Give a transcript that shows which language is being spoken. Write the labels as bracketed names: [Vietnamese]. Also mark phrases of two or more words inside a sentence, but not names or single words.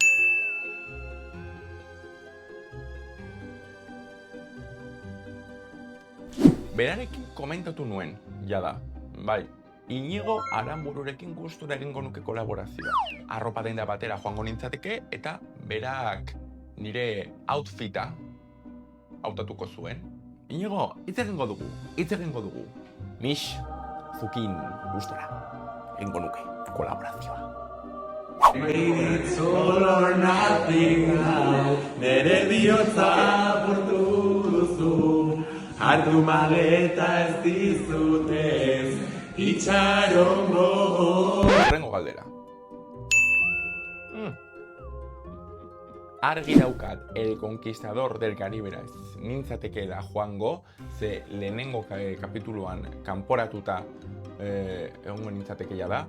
[Basque] Berarekin komentatu nuen, jada, bai, Inigo Aranbururekin gustura egingo nuke kolaborazioa. Arropa denda batera joango nintzateke eta berak nire outfita hautatuko zuen. Inigo, hitz egingo dugu. Mix, zukin gustura egingo nuke kolaborazioa. [English] It's all or nothing now. [Basque] Nere bihotza apurtu duzu. Hartu maleta ez dizutez. Itxarongo. Hurrengo galdera. Argi daukat El Conquistador del Caribera nintzatekeela joango, ze lehenengo kapituluan kanporatuta egongo nintzatekeela da.